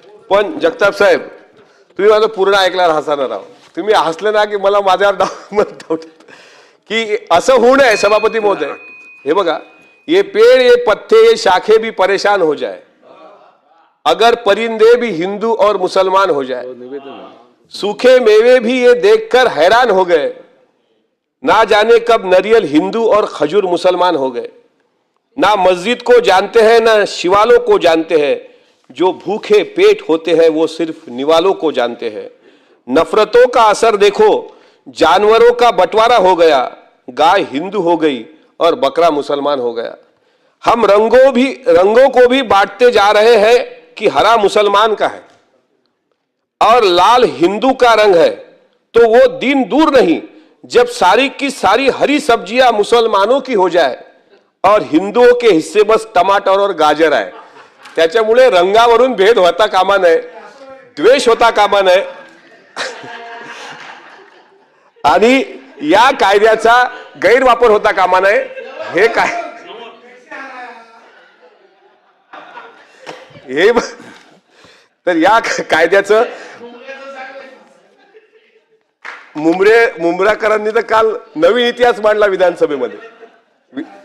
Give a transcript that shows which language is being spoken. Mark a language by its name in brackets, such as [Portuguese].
[Marathi] पण जगताप साहेब, तुम्ही माझं पूर्ण ऐकणार हसणार राव. तुम्ही हसले ना की मला माझ्यावर डाऊट की असं होऊ नये. सभापती महोदय, हे बघा, [Hindi] ये पेड़ ये पत्ते ये शाखे भी परेशान हो जाए अगर परिंदे भी हिंदू और मुसलमान हो जाए. सूखे मेवे भी ये देखकर हैरान हो गए, ना जाने कब नारियल हिंदू और खजूर मुसलमान हो गए. ना मस्जिद को जानते हैं ना शिवालों को जानते हैं, जो भूखे पेट होते हैं वो सिर्फ निवालों को जानते हैं. नफरतों का असर देखो, जानवरों का बंटवारा हो गया, गाय हिंदू हो गई और बकरा मुसलमान हो गया. हम रंगों को भी बांटते जा रहे हैं कि हरा मुसलमान का है और लाल हिंदू का रंग है. तो वो दिन दूर नहीं जब सारी की सारी हरी सब्जियां मुसलमानों की हो जाए और हिंदुओं के हिस्से बस टमाटर और गाजर आहे. [Marathi] त्याच्यामुळे रंगावरून भेद होता कामा नये, द्वेष होता कामा नये आणि या कायद्याचा गैरवापर होता कामा नये. हे काय हे तर या कायद्याचं मुंबराकरांनी तर काल नवीन इतिहास मांडला विधानसभेमध्ये.